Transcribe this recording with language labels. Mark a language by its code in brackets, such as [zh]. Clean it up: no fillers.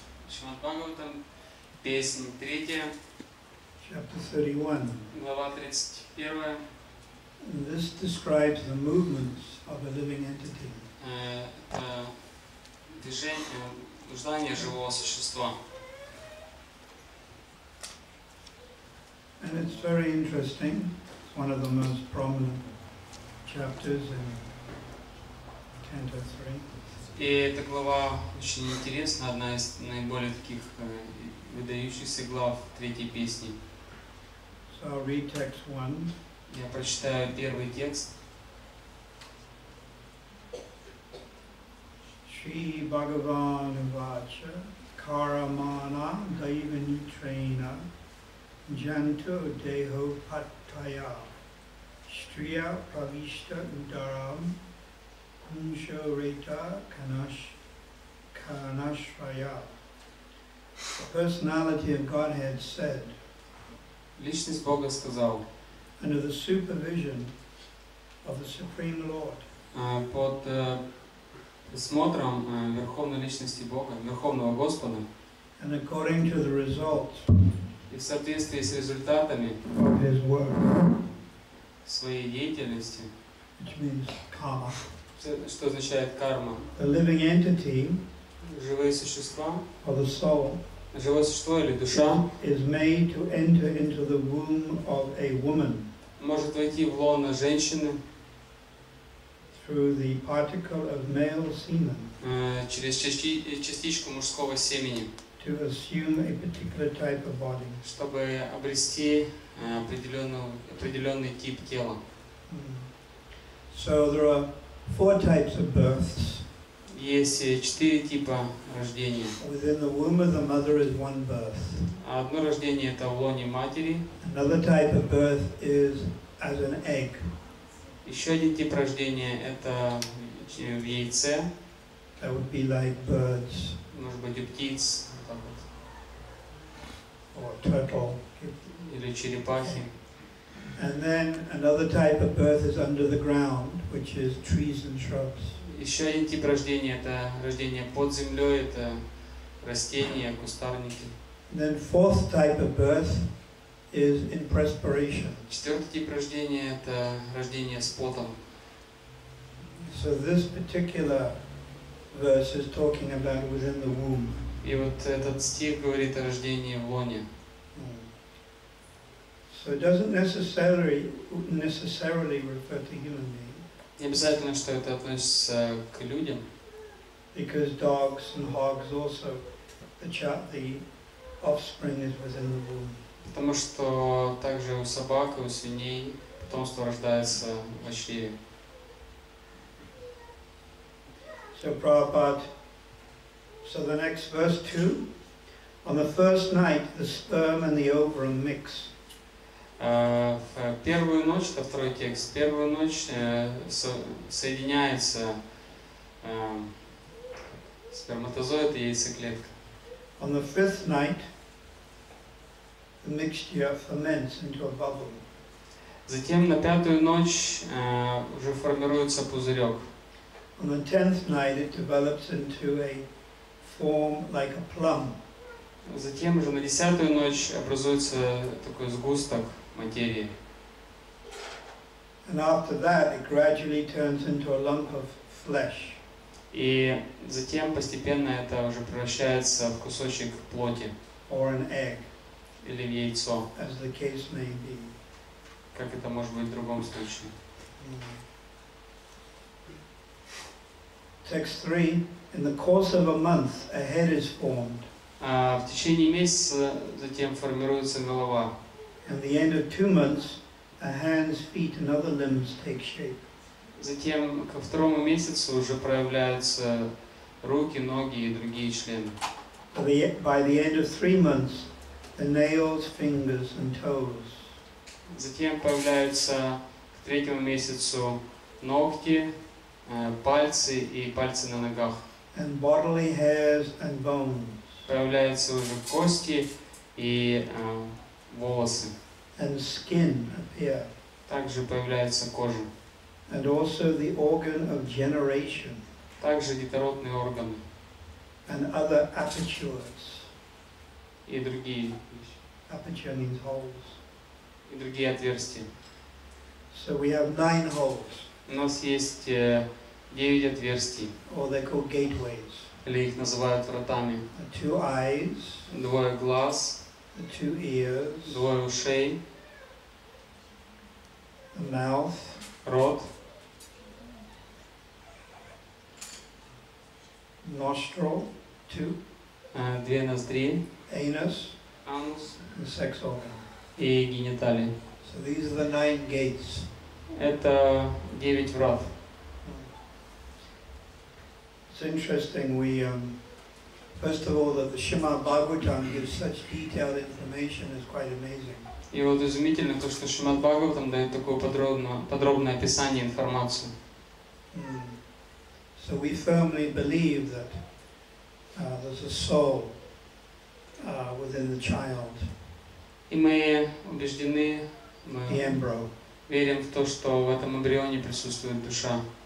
[ru] Шримад Бхагаватам, песня 3, [en] Chapter 31. [ru] глава 31. [en] And this describes the movements of a living entity. [ru] Это движение, блуждание живого существа. [en] And it's very interesting. It's one of the most prominent chapters in Canto 3. [ru] И эта глава очень интересна, одна из наиболее таких выдающихся глав третьей песни. [en] So I'll read text 1. [ru] Я прочитаю первый текст. [sa] Shri Bhagavan Vacha Karamana Daivanutrena Janto Deho Pattaya Striya Pravishta Udaram Kunsho Reta Kanashraya. [en] The personality of Godhead said, [ru] Личность Бога сказал, [en] under the supervision of the Supreme Lord, [ru] под присмотром Верховной Личности Бога, Верховного Господа, [en] and according to the result [ru] и в соответствии с результатами [en] of his work, [ru] своей деятельности, [en] which means karma. [ru] что означает карма, [en] The living entity, [ru] живые существа, [en] or the soul, [ru] живое существо или душа, [en] is made to enter into the womb of a woman [ru] может войти в лоно женщины [en] through the particle of male semen [ru] через частичку мужского семени, [en] to assume a particular type of body. [ru] чтобы обрести определенный тип тела. [en] So there are 4 types of births. [ru] Есть 4 типа рождения. [en] Within the womb of the mother is one birth. [ru] Одно рождение это в лоне матери. [en] Another type of birth is as an egg. [ru] Еще один тип рождения это в яйце. [en] That would be like birds. [ru] Может быть у птиц, [en] Or turtle. [ru] или черепахи. [en] And then another type of birth is under the ground, which is trees and shrubs. [ru] Еще один тип рождения это рождение под землей, это растения, кустарники. [en] And then 4th type of birth is in perspiration. [ru] Четвертый тип рождения это рождение с потом. [en] So this particular verse is talking about within the womb. [ru] И вот этот стих говорит о рождении в лоне. [en] So it doesn't necessarily refer to human beings. [ru] Не обязательно, что это относится к людям. [en] Because dogs and hogs also, the offspring is within the womb. [ru] Потому что также у собак и у свиней потомство рождается в чреве. [en] So Prabhupada, so the next verse 2, on the first night the sperm and the ovum mix. [ru] В первую ночь, это второй текст, в первую ночь соединяется сперматозоид и яйцеклетка. [en] On the 5th night, the mixture ferments into a bubble. [ru] Затем на пятую ночь уже формируется пузырек. [en] On the 10th night, it develops into a form like a plum. [ru] Затем уже на 10-ю ночь образуется такой сгусток материи. [en] And after that, it gradually turns into a lump of flesh. [ru] И затем постепенно это уже превращается в кусочек плоти. [en] Or an egg. [ru] Или в яйцо. [en] As the case may be. [ru] Как это может быть в другом случае. [en] Text 3. In the course of a month, a head is formed. [ru] В течение месяца затем формируется голова. [en] At the end of 2 months, hands, feet, and other limbs take shape. [ru] Затем ко второму месяцу уже проявляются руки, ноги и другие члены. [en] By the end of 3 months, the nails, fingers, and toes. [ru] Затем появляются к третьему месяцу ногти, пальцы и пальцы на ногах. [en] And bodily hairs and bones. [ru] Появляются уже кости и волосы. [en] And skin appear. [ru] Также появляется кожа. [en] And also the organ of generation. [ru] Также детородные органы [en] and other apertures. [ru] и другие вещи. [en] Aperture means holes. [ru] И другие отверстия. [en] So we have 9 holes. [ru] У нас есть 9 отверстий, [en] Or they're called gateways. [ru] или их называют вратами. [en] The 2 eyes, [ru] 2 глаз, [en] the 2 ears, [ru] 2 ушей, [en] the mouth, [ru] рот, [en] nostril, 2, [ru] 2 ноздри, [en] anus, [ru] анус [en] and sex organ. [ru] и гениталии. [en] So these are the 9 gates. [ru] Это 9 врат. [en] It's interesting, first of all, that the Srimad Bhagavatam gives such detailed information is quite amazing. [ru] И вот изумительно то, что Шримад Бхагаватам дает такое подробное описание, информацию. [en] So we firmly believe that there's a soul within the child, [ru] И мы убеждены, [en] the [ru] мы [en] embryo. [ru] верим в то, что в этом эмбрионе присутствует душа.